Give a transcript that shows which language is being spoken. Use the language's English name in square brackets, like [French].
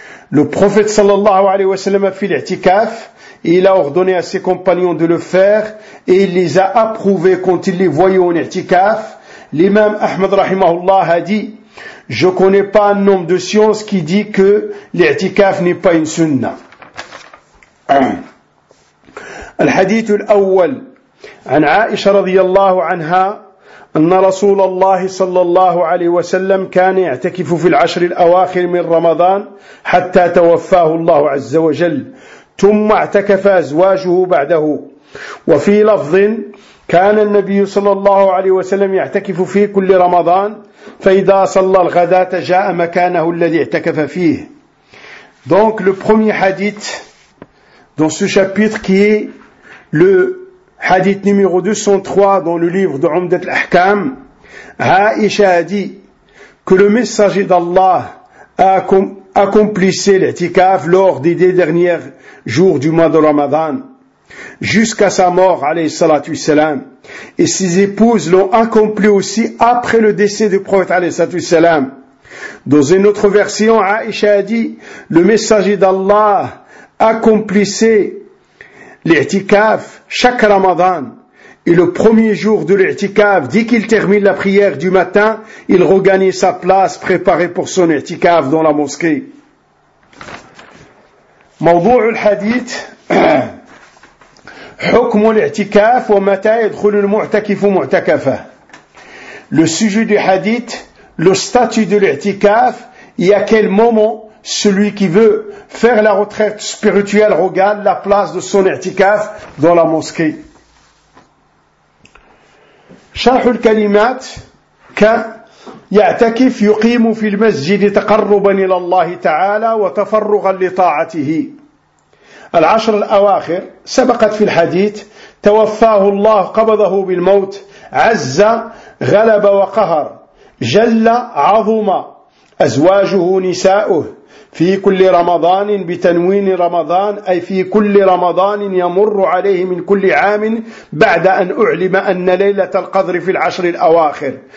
[French] Le prophète sallallahu alayhi wa sallam a fait l'itikaf, et il a ordonné à ses compagnons de le faire, et il les a approuvés quand il les voyait en itikaf. L'imam Ahmad rahimahullah a dit: je connais pas un homme de science qui dit que l'itikaf n'est pas une sunna. [Arabic] الحديث الأول عن عائشة رضي الله عنها أن رسول الله صلى الله عليه وسلم كان يعتكف في العشر الأواخر من رمضان حتى توفاه الله عز وجل، ثم اعتكف أزواجه بعده. وفي لفظ كان النبي صلى الله عليه وسلم يعتكف في كل رمضان، فإذا صلى الغداة جاء مكانه الذي اعتكف فيه. [French] Donc le premier hadith dans ce chapitre qui est le hadith numéro 203 dans le livre de Umdat al-Ahkam, Aïcha a dit que le messager d'Allah accomplissait l'itikaf lors des deux derniers jours du mois de Ramadan, jusqu'à sa mort, alayhi salatu wassalam, et ses épouses l'ont accompli aussi après le décès du prophète, alayhi salatu wassalam. Dans une autre version, Aïcha a dit le messager d'Allah accomplissait l'itikaf chaque Ramadan, et le premier jour de l'itikaf, dès qu'il termine la prière du matin, il regagne sa place préparée pour son itikaf dans la mosquée. [Arabic] موضوع الحديث حكم الاعتكاف ومتى يدخل المعتكف معتكفه. [French] Le sujet du hadith, le statut de l'i'tikaf, et à quel moment celui qui veut faire la retraite spirituelle regarde la place de son i'tikaf dans la mosquée. [Arabic] شرح الكلمات ك يعتكف يقيم في المسجد تقربا الى الله تعالى وتفرغا لطاعته. العشر الاواخر سبقت في الحديث توفاه الله قبضه بالموت عز غلب وقهر جل عظم ازواجه نساؤه في كل رمضان بتنوين رمضان اي في كل رمضان يمر عليه من كل عام بعد ان اعلم ان ليله القدر في العشر الاواخر